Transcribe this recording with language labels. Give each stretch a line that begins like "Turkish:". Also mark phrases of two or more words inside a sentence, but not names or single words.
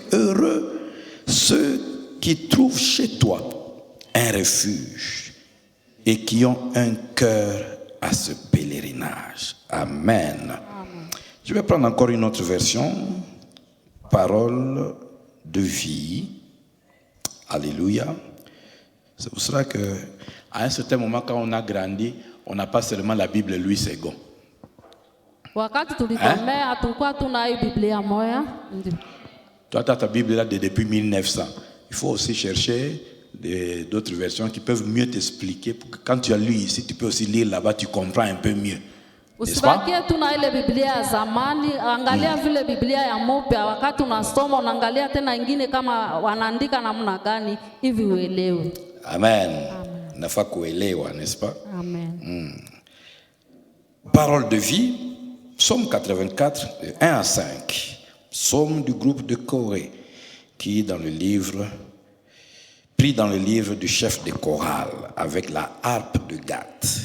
French: Heureux ceux qui trouvent chez toi un refuge et qui ont un cœur à ce pèlerinage. Amen. Amen. Je vais prendre encore une autre version. Parole de vie. Alléluia. C'est pour cela que à un certain moment, quand on a grandi, on n'a pas seulement la Bible Louis II.
Swahili: Wakati tulikomea tulikuwa tuna hii Biblia moja. Ndio.
French: Toi, tu as ta Bible là depuis 1900. Il faut aussi chercher d'autres versions qui peuvent mieux t'expliquer. Pour que quand tu as lu ici, tu peux aussi lire là-bas, tu comprends un peu mieux. N'est-ce pas?
Swahili: Usibakie tuna ile Biblia ya zamani, angalia vile Biblia ya mpya. Wakati unasoma unaangalia tena ingine kama wanaandika namna gani hivi uelewe. Amen. Nafaa kuelewa,
French: n'est-ce pas? Amen. Parole de vie, Psaume 84, 1 à 5. Psaume du groupe de Corée, qui est dans le livre, pris dans le livre du chef de chorale, avec la harpe de Gath.